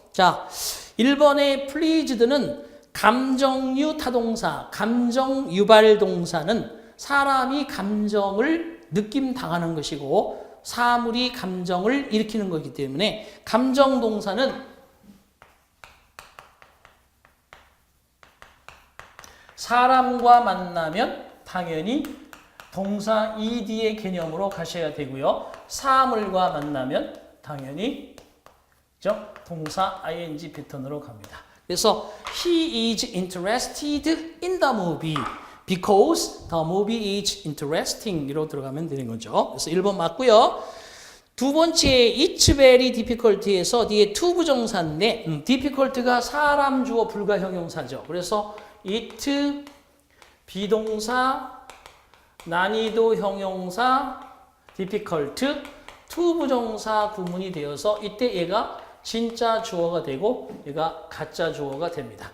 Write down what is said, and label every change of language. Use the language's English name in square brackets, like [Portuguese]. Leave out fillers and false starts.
[Korean] 자, 1번의 pleased는 감정유 타동사, 감정 유발 동사는 사람이 감정을 느낌 당하는 것이고 사물이 감정을 일으키는 것이기 때문에 감정 동사는 사람과 만나면 당연히 동사 ed의 개념으로 가셔야 되고요. 사물과 만나면 당연히 동사 ing 패턴으로 갑니다. 그래서 [English] he is interested in the movie because the movie is interesting [Korean] 이로 들어가면 되는 거죠. 그래서 1번 맞고요. 두 번째 [English] it's very difficult [Korean] 에서 뒤에 to 부정사인데 difficult가 사람 주어 불가 형용사죠. 그래서 it 비동사 난이도 형용사 difficult to 부정사 구문이 되어서 이때 얘가 진짜 주어가 되고 얘가 가짜 주어가 됩니다.